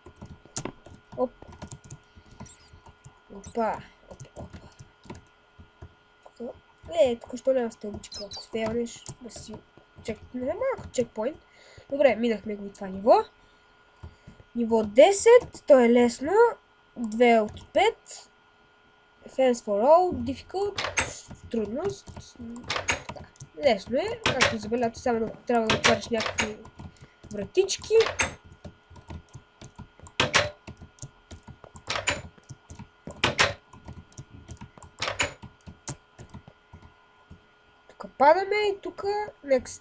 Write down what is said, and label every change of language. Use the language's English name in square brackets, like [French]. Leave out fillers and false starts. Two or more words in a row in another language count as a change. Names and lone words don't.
[Bulgarian] Опа! Тук що няма стълбичка? Ако фейлнеш, да си... Не е малко чекпоинт. Добре, минахме го и това ниво. Ниво 10, то е лесно. 2 от 5. [English] Fans for all, difficult, [Bulgarian] трудност. Да, лесно е. Както забелязвате, само трябва да отваряш някакви вратички. Тук падаме и тук next.